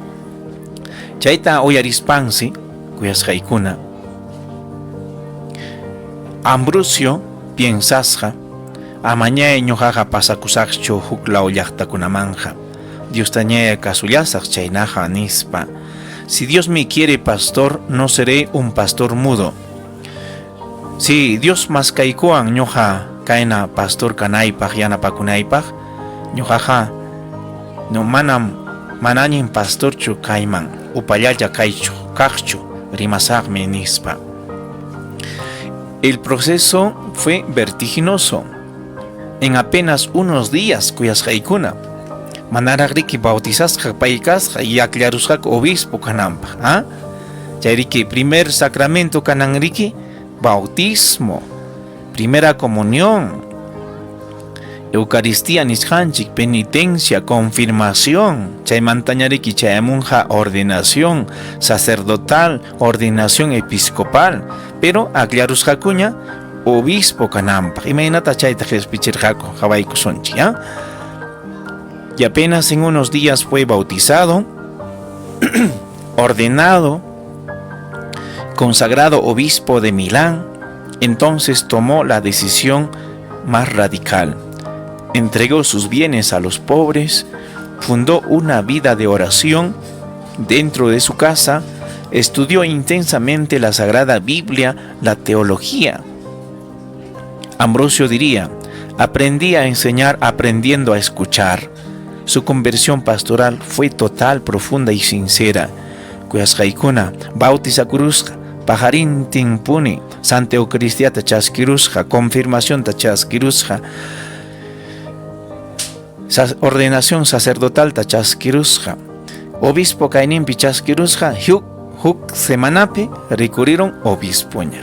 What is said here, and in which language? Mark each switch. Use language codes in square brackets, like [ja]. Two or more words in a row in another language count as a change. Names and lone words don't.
[qu] Chayta uyarispansi kuyasqaykuna, Ambrosio piensasqa amañay ñuqaqa pasakusaqchu huk law llaqtakunamanja. Diostañaya kasullasaq chaynaqa nispa. [es] Si Dios me quiere pastor, no seré un pastor mudo. [qu] Si Dios maskaykuwan ñuqa kayna pastor kanaypaq yanapakunaypaq, ñuqaqa no manañin pastorchu kayman upallalla kaqchu rimasaqmi nispa. [es] El proceso fue vertiginoso. En apenas unos días [qu] kuyasqaykuna manaraqriki bautizasqa paykasqa y aklarusqa obispo kananpaq. [es] Chayriki primer sacramento kananriki bautismo, primera comunión, Eucaristía nisqanchik, penitencia, confirmación, [qu] chaymantañariki chayamunqa [es] ordenación sacerdotal, ordenación episcopal, pero [qu] aklarusqakuña obispo kananpaq. Imaynata chayta qhispichirqaku qhawaykusunchik, [es] y apenas en unos días fue bautizado, ordenado, consagrado obispo de Milán. Entonces tomó la decisión más radical. Entregó sus bienes a los pobres, fundó una vida de oración dentro de su casa, estudió intensamente la Sagrada Biblia, la teología. Ambrosio diría: aprendí a enseñar aprendiendo a escuchar. Su conversión pastoral fue total, profunda y sincera. [qu] Kuyasqaykuna bautizakurusqa, pajarintin puni, Santa Eucaristía tachaskirusqa, confirmación tachaskirusqa, [es] ordenación sacerdotal [qu] tachaskirusqa, obispo kayninpi chaskirusqa, huk semanapi recurrieron obispoña.